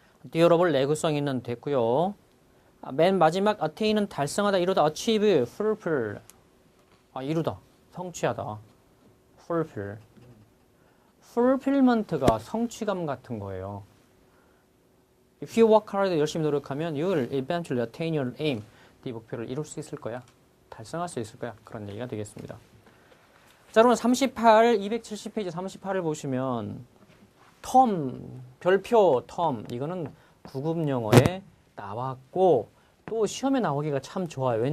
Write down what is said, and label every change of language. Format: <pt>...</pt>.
<ko>durable, 내구성 있는 됐고요. 맨 마지막 attain은 달성하다, 이루다, achieve, fulfill. 이루다, 성취하다. fulfill. fulfillment가 성취감 같은 거예요.</ko> <en>If you work hard,</en> <ko>열심히 노력하면</ko> <en>you will eventually attain your aim.</en> <ko>네 목표를 이룰 수 있을 거야. 달성할 수 있을 거야. 그런 얘기가 되겠습니다. 자, 여러분 38, 270페이지 38을 보시면 텀, 별표 텀 이거는 구급 영어에 나왔고 또 시험에 나오기가 참 좋아요.</ko>